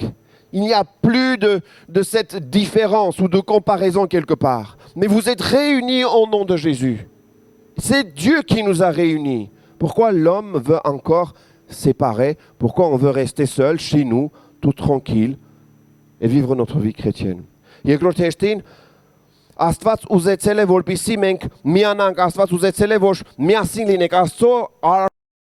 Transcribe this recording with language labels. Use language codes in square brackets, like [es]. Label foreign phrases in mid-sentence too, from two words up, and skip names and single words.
[fr] Il n'y a plus de cette différence ou de comparaison quelque part. Mais vous êtes réunis au nom de Jésus. C'est Dieu qui nous a réunis. Pourquoi l'homme veut encore séparer? Pourquoi on veut rester seul chez nous, tout tranquille, et vivre notre vie chrétienne? [hy] Երկրորդ հեշտին, Աստված ուզեցել է, որպեսզի մենք միանանք, Աստված ուզեցել է, որ միասին լինենք, Աստծո